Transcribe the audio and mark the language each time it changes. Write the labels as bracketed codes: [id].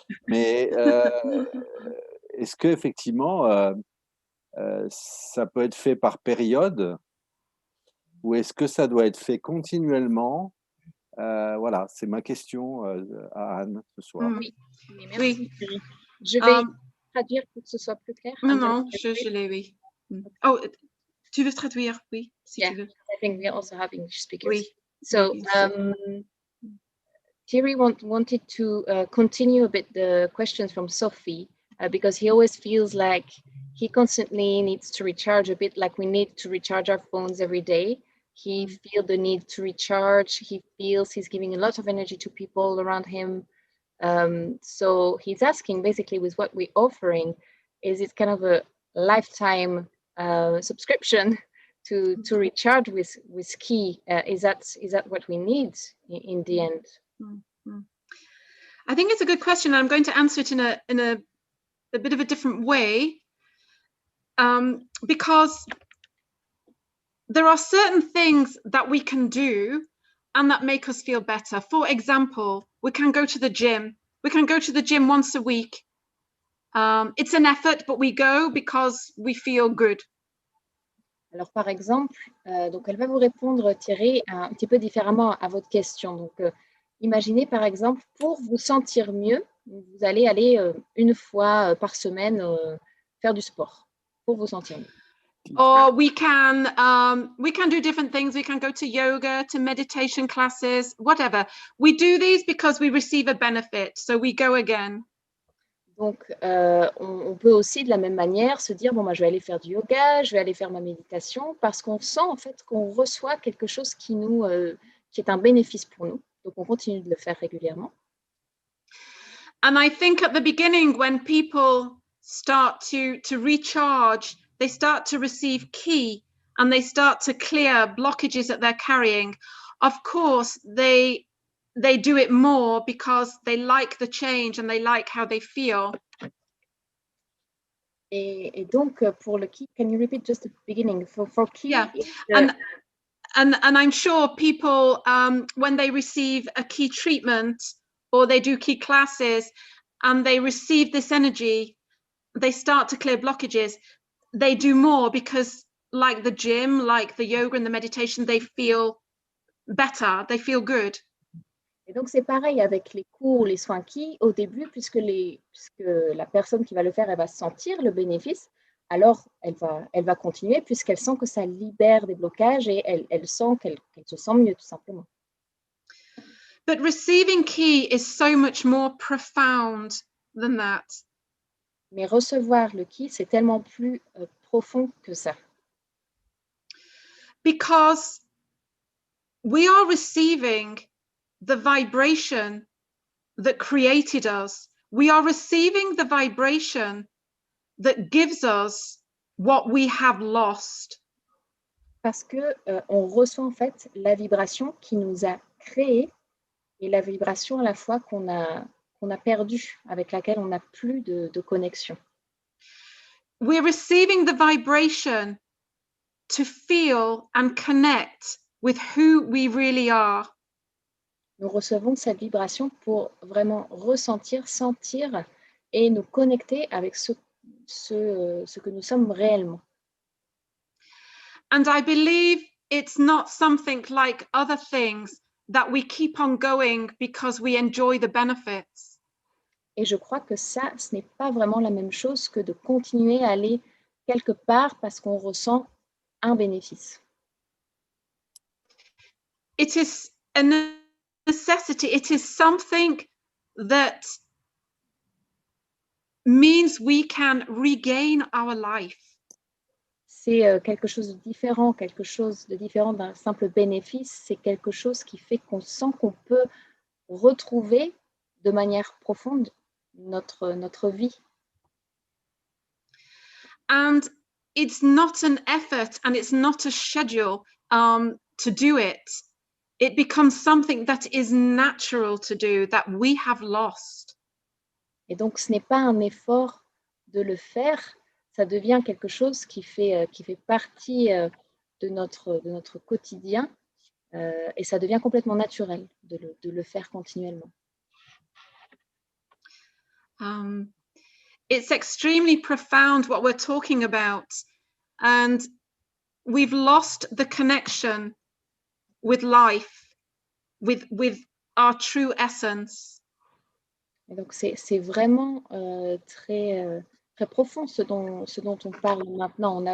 [fr] Mais est-ce que effectivement ça peut être fait par période ou est-ce que ça doit être fait continuellement? Voilà, c'est ma question à Anne ce soir. Oui, merci. Oui. Je vais traduire pour que ce soit plus clair. Non, non, je l'ai, oui. Oh, tu veux traduire? Oui, si tu veux. [en] I think we also have English speakers. [fr] Oui. [en] So, Thierry wanted to continue a bit the questions from Sophie because he always feels like he constantly needs to recharge a bit like we need to recharge our phones every day. He feels the need to recharge. He feels he's giving a lot of energy to people around him. So he's asking basically with what we're offering, is it kind of a lifetime subscription to recharge with key? Is that what we need in the end? I think it's a good question. I'm going to answer it in a bit of a different way because there are certain things that we can do and that make us feel better. For example, we can go to the gym. We can go to the gym once a week. It's an effort, but we go because we feel good. [fr] Alors, par exemple, donc elle va vous répondre, Thierry, un petit peu différemment à votre question. Donc, imaginez, par exemple, pour vous sentir mieux, vous allez aller une fois par semaine faire du sport pour vous sentir mieux. [en] Or we can do different things. We can go to yoga, to meditation classes, whatever. We do these because we receive a benefit, so we go again. [fr] Donc, on peut aussi de la même manière se dire, bon, moi, je vais aller faire du yoga, je vais aller faire ma méditation, parce qu'on sent en fait qu'on reçoit quelque chose qui est un bénéfice pour nous. Donc, on continue de le faire régulièrement. [en] And I think at the beginning, when people start to recharge, they start to receive ki and they start to clear blockages that they're carrying. Of course, they do it more because they like the change and they like how they feel. [fr] Et donc, pour le ki, [en] can you repeat just the beginning? For ki, yeah. And I'm sure people, when they receive a ki treatment or they do ki classes and they receive this energy, they start to clear blockages. They do more because like the gym, like the yoga and the meditation, they feel better, they feel good. [fr] Et donc, c'est pareil avec les cours, les soins ki, au début, puisque la personne qui va le faire, elle va sentir le bénéfice, alors elle va continuer puisqu'elle sent que ça libère des blocages et elle sent qu'elle se sent mieux, tout simplement. [en] But receiving ki is so much more profound than that. [fr] Mais recevoir le ki, c'est tellement plus profond que ça. [en] Because we are receiving the vibration that created us. We are receiving the vibration that gives us what we have lost. [fr] Parce que on reçoit en fait la vibration qui nous a créés et la vibration à la fois qu'on a perdue, avec laquelle on n'a plus de connexion. [en] We're receiving the vibration to feel and connect with who we really are. [fr] Nous recevons cette vibration pour vraiment ressentir, sentir et nous connecter avec ce que nous sommes réellement. [en] And I believe it's not something like other things that we keep on going because we enjoy the benefits. [fr] Et je crois que ça, ce n'est pas vraiment la même chose que de continuer à aller quelque part parce qu'on ressent un bénéfice. [en] It is a necessity. It is something that means we can regain our life. [fr] C'est quelque chose de différent d'un simple bénéfice. C'est quelque chose qui fait qu'on sent qu'on peut retrouver de manière profonde notre vie. [en] And it's not an effort and it's not a schedule to do it. It becomes something that is natural to do, that we have lost. [fr] Et donc, ce n'est pas un effort de le faire, ça devient quelque chose qui fait partie de notre quotidien et ça devient complètement naturel de le faire continuellement. [en] It's extremely profound what we're talking about, and we've lost the connection with life, with our true essence. [fr] Et donc, c'est vraiment très profond ce dont on parle maintenant.